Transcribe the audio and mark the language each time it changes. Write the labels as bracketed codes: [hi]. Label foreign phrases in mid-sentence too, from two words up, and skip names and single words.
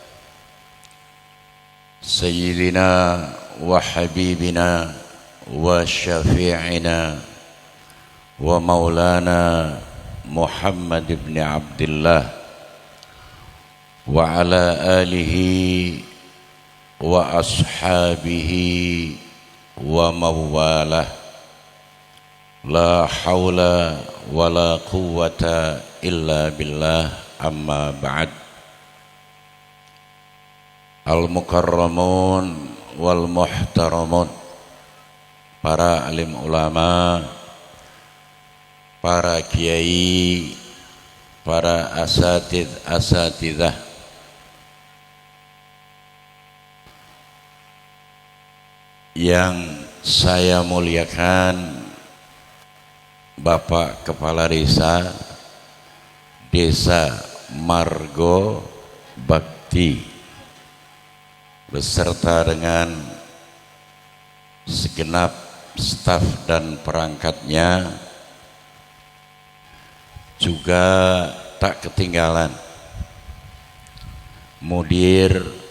[ar] سيدنا وحبيبنا وشفيعنا ومولانا محمد بن عبد الله وعلى آله وأصحابه وموالاه. لا حول ولا قوة إلا بالله، أما بعد. المكرمون والمحترمون, [id] para alim ulama, para kiai, para asatidzah, yang saya muliakan Bapak Kepala Desa Margo Bakti beserta dengan segenap staf dan perangkatnya, juga tak ketinggalan Mudir